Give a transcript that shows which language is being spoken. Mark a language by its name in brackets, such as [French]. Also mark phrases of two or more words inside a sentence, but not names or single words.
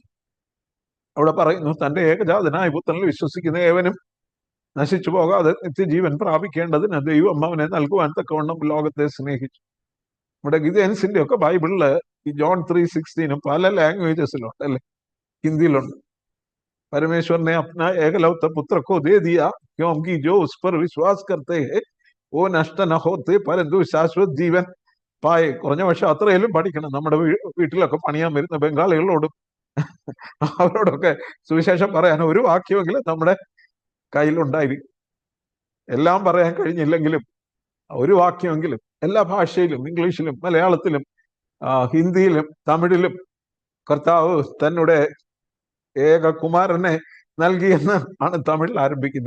[Malayalam] അവിടെ പറയുന്നു, തന്റെ ഏകജാതനായ പുത്രനിൽ വിശ്വസിക്കുന്ന ഏവനും നശിച്ചു പോകാതെ നിത്യജീവൻ പ്രാപിക്കേണ്ടതിന് ദൈവം അവനെ നൽകുവാൻ തക്കവണ്ണം ലോകത്തെ സ്നേഹിച്ചു. നമ്മുടെ ഗിദെയൻസിന്റെ ഒക്കെ ബൈബിളില് ഈ ജോൺ 3:16 പല ലാംഗ്വേജസിലുണ്ട്, അല്ലെ? ഹിന്ദിയിലുണ്ട്. [Hindi] परमेश्वर ने अपना एकलौता पुत्र को दे दिया क्योंकि जो उस पर विश्वास करते हैं वो नष्ट न होते परंतु शाश्वत जीवन [Malayalam] പായ്. കുറഞ്ഞ പക്ഷെ അത്രയെങ്കിലും പഠിക്കണം. നമ്മുടെ വീട്ടിലൊക്കെ പണിയാൻ വരുന്ന ബംഗാളികളോടും അവരോടൊക്കെ സുവിശേഷം പറയാൻ ഒരു വാക്യമെങ്കിലും നമ്മുടെ കയ്യിലുണ്ടായിരിക്കും. എല്ലാം പറയാൻ കഴിഞ്ഞില്ലെങ്കിലും ഒരു വാക്യമെങ്കിലും എല്ലാ ഭാഷയിലും, ഇംഗ്ലീഷിലും മലയാളത്തിലും ഹിന്ദിയിലും തമിഴിലും കർത്താവ് തന്നെ ഏക കുമാരനെ നൽകിയെന്ന് ആണ് തമിഴിൽ ആരംഭിക്കുന്നത്.